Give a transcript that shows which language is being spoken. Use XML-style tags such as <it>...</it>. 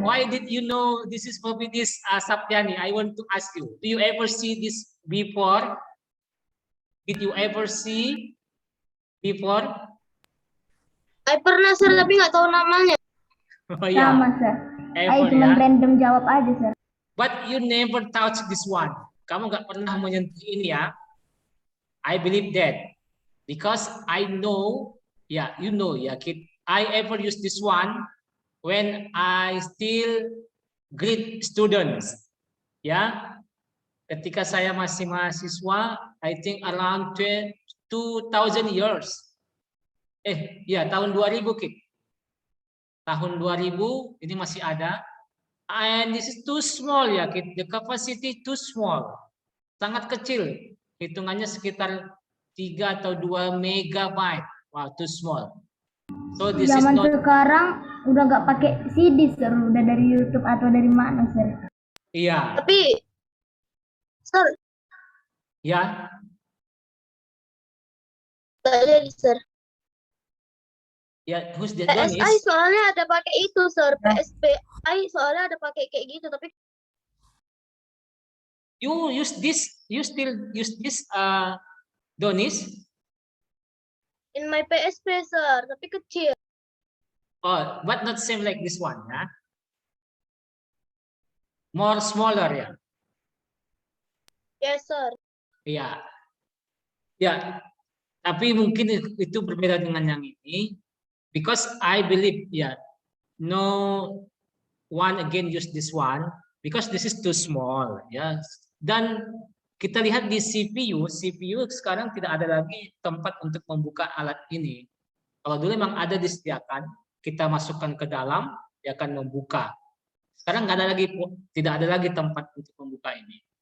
<en>Why did you know this is floppy disk, Saptiani? I want to ask you. Do you ever see this before? Did you ever see before?</en> <id>Saya pernah sir tapi nggak tahu namanya.</id> <en>Oh, yeah.</en> <id>Sama, sir.</id> <en>Ever,</en> <id>Cuma ya. random jawab aja, sir.</id> <en>But you never touch this one.</en> <id>Kamu nggak pernah menyentuh ini ya.</id> <en>I believe that because I know, yeah, you know, yeah, kid. I ever use this one when I still grade students, ya.</en> <id>Ketika saya masih mahasiswa,</id> <en>I think around 2000 years.</en> <id>Ya, tahun 2000, kid. tahun 2000 ini masih ada.</id> <en>And this is too small ya, the capacity too small.</en> <id>Sangat kecil. Hitungannya sekitar 3 atau 2 megabyte.</id> <en>Wow, too small. So this is</en> <id>Zaman</id> <en>not.</en> <id>sekarang udah nggak pakai CD, sir. Udah dari YouTube atau dari mana, sir? Iya, Tapi, sir, ya. tak jadi, sir.</id> <en>Ya, who's that? PSI Donis?</en> <id>soalnya ada pakai itu, sir. PSPI soalnya ada pakai kayak gitu, tapi</id> <en>You use this, you still use this, Donis? in my PSP, sir,</en> <id>tapi kecil.</id> <en>Oh, but not same like this one, ya. More smaller, ya. Yes, sir.</en> <id>Iya. Ya, tapi mungkin itu berbeda dengan yang ini.</id> <en>Because I believe, ya, no one again use this one. Because this is too small, ya.</en> <id>Dan kita lihat di CPU sekarang tidak ada lagi tempat untuk membuka alat ini. Kalau dulu memang ada disediakan, kita masukkan ke dalam, dia akan membuka. Sekarang nggak ada lagi, tidak ada lagi tempat untuk membuka ini.</id>